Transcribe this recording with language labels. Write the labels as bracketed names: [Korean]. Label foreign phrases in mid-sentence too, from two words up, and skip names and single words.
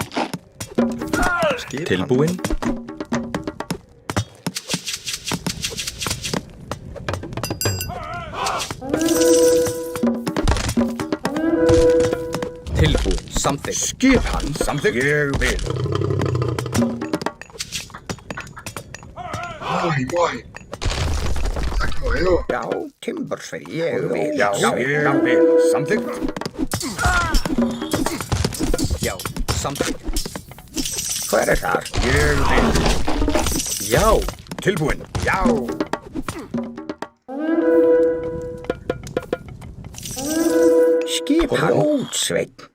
[Icelandic] Skipan. Tilbúin. Tilbúin. Samþykkt. Skipan. Samþykkt? Ég vil. [Portuguese] Morre. Será que morreu? [Icelandic] Já, Timbersveinn. Ég vil. Já, ég vil. Samþykkt? Já. Samþykkt. Hver er þar? Ég vil. Já. Tilbúin. Já. Skipan. Grjótsveinn.